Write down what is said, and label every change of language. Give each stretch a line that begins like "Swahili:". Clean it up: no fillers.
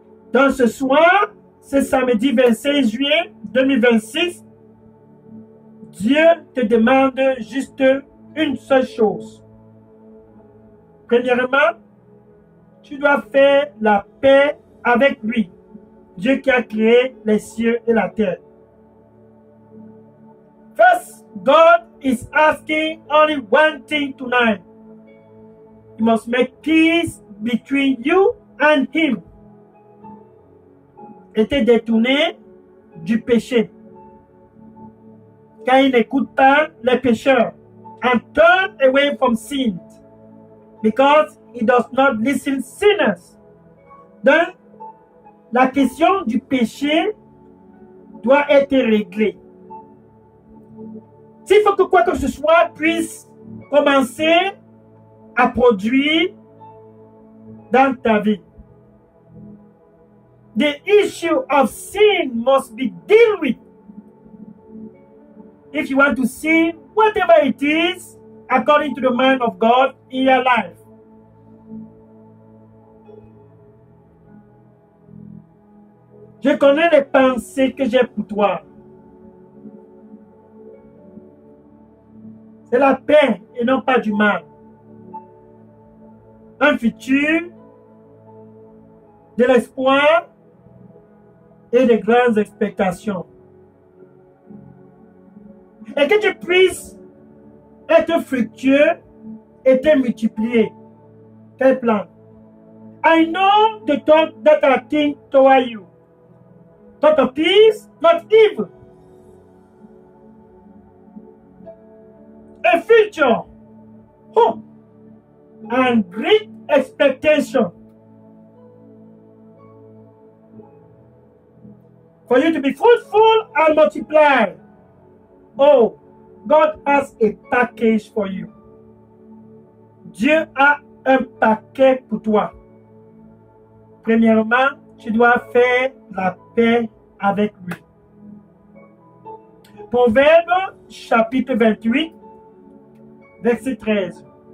French: Donc ce soir, c'est samedi 25 juillet 2026, Dieu te demande juste une seule chose. Premièrement, tu dois faire la paix avec lui, Dieu qui a créé les cieux et la terre.
English: First, God is asking only one thing tonight. You must make peace between you and him.
French: Et te détourner du péché. Car il n'écoute pas les pécheurs.
English: And turn away from sin. Because he does not listen sinners.
French: Donc, la question du péché doit être réglée. S'il faut que quoi que ce soit puisse commencer à produire dans ta vie,
English: the issue of sin must be dealt with. If you want to see whatever it is according to the mind of God in your life.
French: Je connais les pensées que j'ai pour toi. C'est la paix et non pas du mal. Un futur, de l'espoir et de grandes expectations. Et que tu puisses être fructueux et te multiplier. Quel plan?
English: I know the thought that I think toward you. Thought of peace, not evil. A future, hope, and great expectation. For you to be fruitful and multiply. Oh, God has a package for you.
French: Dieu a un paquet pour toi. Premièrement, tu dois faire la paix avec lui. Proverbe chapitre 28, verset 13.